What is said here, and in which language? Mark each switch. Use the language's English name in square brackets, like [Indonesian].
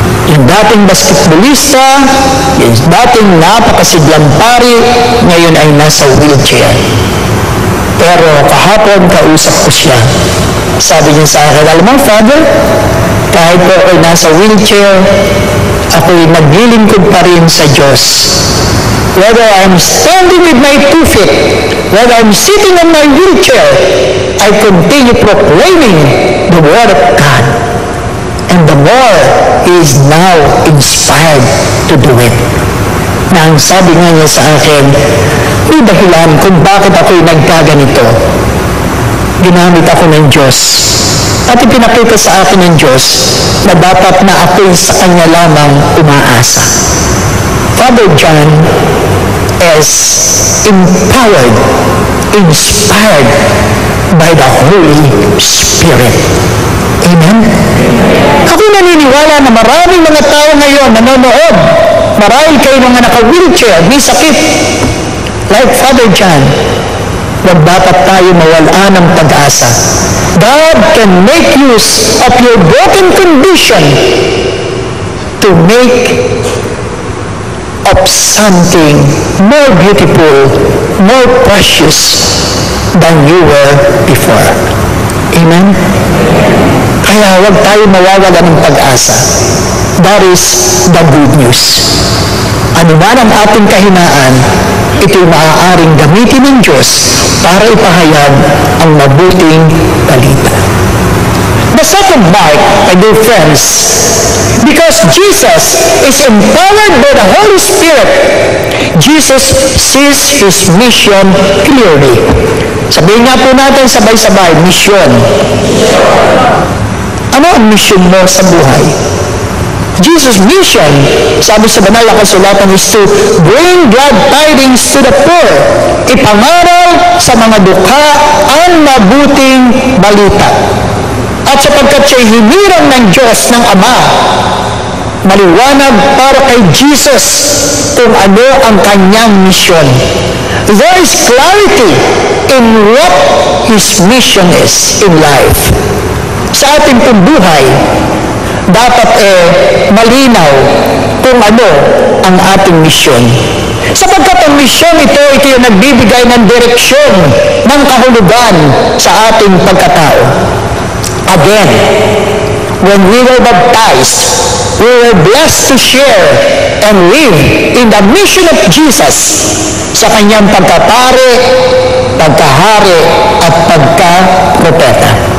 [Filipino] Yung dating basketballista, yung dating napakasiglang pari, ngayon ay nasa wheelchair. Pero kahapon kausap ko siya. Sabi niya sa akin, alam mo, Father, kahit po ako'y nasa wheelchair, ako'y naglilingkod pa rin sa Diyos. [English] Whether I'm standing with my 2 feet, whether I'm sitting on my wheelchair, I continue proclaiming the Word of God. And the more he is now inspired to do it. [Filipino] Na ang sabi nga niya sa akin, may dahilan kung bakit ako'y nagkaganito. Ginamit ako ng Diyos. At ipinakita sa akin ng Diyos na dapat na ako'y sa Kanya lamang umaasa. [English] Father John is empowered, inspired by the Holy Spirit. Amen? [Filipino] Ako naniniwala na maraming mga tao ngayon nanonood. Marahil kayo mga naka-wheelchair, may sakit. [English] Like Father John, [Filipino] huwag dapat tayo mawala ng pag-asa. [English] God can make use of your broken condition to make of something more beautiful, more precious than you were before. Amen? [Filipino] Kaya huwag tayo mawawala ng pag-asa. [English] That is the good news. [Filipino] Ano man ang ating kahinaan, ito'y maaaring gamitin ng Diyos para ipahayag ang mabuting balita. [English] The second mark, my dear friends, because Jesus is empowered by the Holy Spirit, Jesus sees His mission clearly. [Filipino] Sabihin nga po natin sabay-sabay, mission. Ano ang mission mo sa buhay? [English] Jesus' mission, [Filipino] sabi sa banal na kasulatan, [English] is to bring glad tidings to the poor. [Filipino] Ipangaral sa mga dukha ang mabuting balita. At sapagkat siya'y hinirang ng Diyos ng Ama, maliwanag para kay Jesus kung ano ang kanyang mission. [English] There is clarity in what His mission is in life. [Filipino] Sa ating pong buhay, dapat malinaw kung ano ang ating misyon. Sapagkat ang misyon ito yung nagbibigay ng direksyon, ng kahulugan sa ating pagkatao. [English] Again, when we were baptized, we were blessed to share and live in the mission of Jesus [Filipino] sa kanyang pagkapare, pagkahari, at pagka-propeta.